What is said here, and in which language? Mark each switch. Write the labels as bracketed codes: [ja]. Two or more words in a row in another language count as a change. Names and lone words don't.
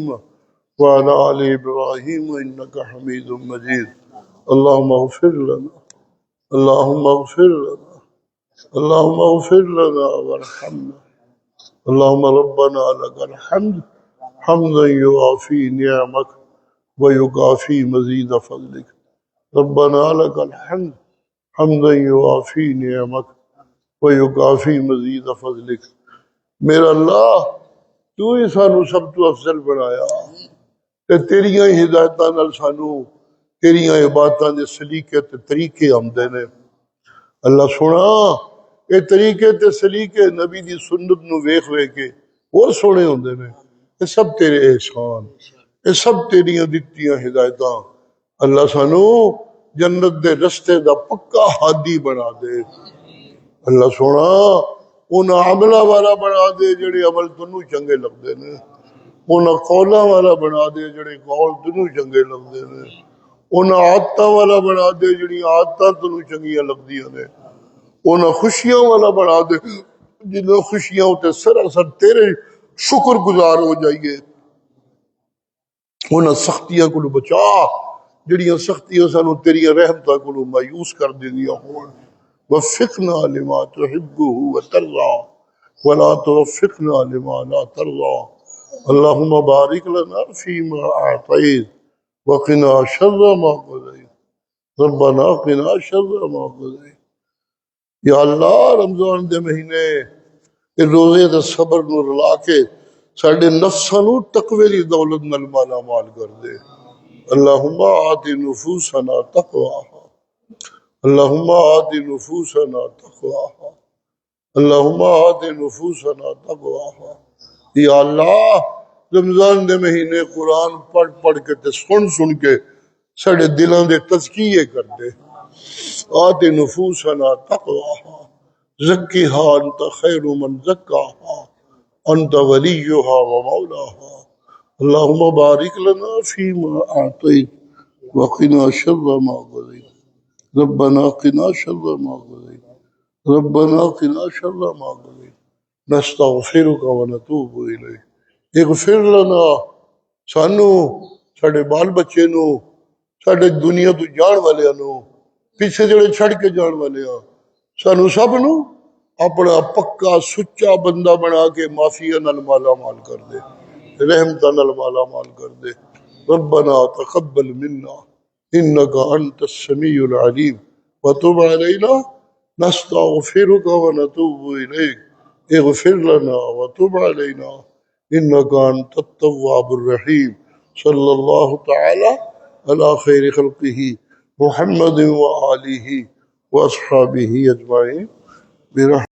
[ar] وعلى آل إبراهيم إنك حميد مجيد اللهم اغفر لنا اللهم اغفر لنا اللهم اغفر لنا وارحمنا اللهم ربنا لك الحمد حمدا يوافي نعمك ويكافي مزيد فضلك ربنا لك الحمد حمدا يوافي نعمك ويكافي مزيد فضلك۔ [pa] میرا اللہ تو ہی سانو سب تو افضل بنایا تے تیریاں ہی ہدایتاں نال سانو تیریاں عبادتاں دے سلیقے تے طریقے آمدے نے۔ اللہ سونا یہ طریقے تے سلیقے نبی دی سنت نو ویکھ ویکھ کے اور سونے ہوندے نے، یہ سب تیرے احسان، یہ سب تیریاں دتیاں ہدایتاں۔ اللہ سانو جنت دے رستے دا پکا ہادی بنا دے۔ اللہ سونا انہاں عملہ والا بنا دے جڑے عمل تنوں چنگے لگدے نے، انہاں قولاں والا بنا دے جڑے قول تنوں چنگے لگدے نے، انہاں عادتاں والا بنا دے جڑی عادتاں تنوں چنگیاں لگدیاں نے، انہاں خوشیاں والا بنا دے جنہاں خوشیاں تے سراسر تیرے شکر گزار ہو جائیے۔ انہاں سختیاں کو بچا جڑیاں سختیاں سانو تیریاں رحمتاں کو مایوس کر دیندیاں ہون۔ [ar] وفقنا لما تحبه وترضى ولا توفقنا لما لا ترضى اللهم بارك لنا فيما أعطيت وقنا شر ما قضيت ربنا قنا شر ما قضيت۔ [pa] یا اللہ رمضان دے مہینے روزے دے صبر نو رلا کے ساڈے نفساں نو تقوی دی دولت نال مالا مال کر دے۔ [ar] اللہم آت نفوسنا تقواها اللہم آت نفوسنا تقواها اللہم آت نفوسنا تقواها۔ [pa] یا اللہ رمضان دے مہینے قرآن پڑھ پڑھ کے تے سن کے ساڈے دلاں دے تزکیے کر دے۔ [ar] آت نفوسنا تقواها زکیہا انت خیر من زکاہا أنت وليها ومولاها. اللهم بارك لنا فيما أعطيت وقنا شر ما قضيت. ربنا قنا شر ما قضيت. ربنا قنا شر ما قضيت. نستغفرك ونتوب إليك. اغفر لنا [pa] سانو ساڈے بال بچے نو ساڈے دنیا تو جان والے نو پیچھے جڑے چھڑ کے جان والے سانو سب نو اپنا پکا سچا بندہ بنا کے معافیہ نال مالا مال کر دے رحمتہ نال مالا مال کر دے [ar] ربنا تقبل منا انك انت السميع العليم وتب علينا نستغفرك ونتوب اليك اغفر لنا وتب علينا انك انت التواب الرحيم صلى الله تعالى على خير خلقه محمد وآله واصحابه اجمعين برحمته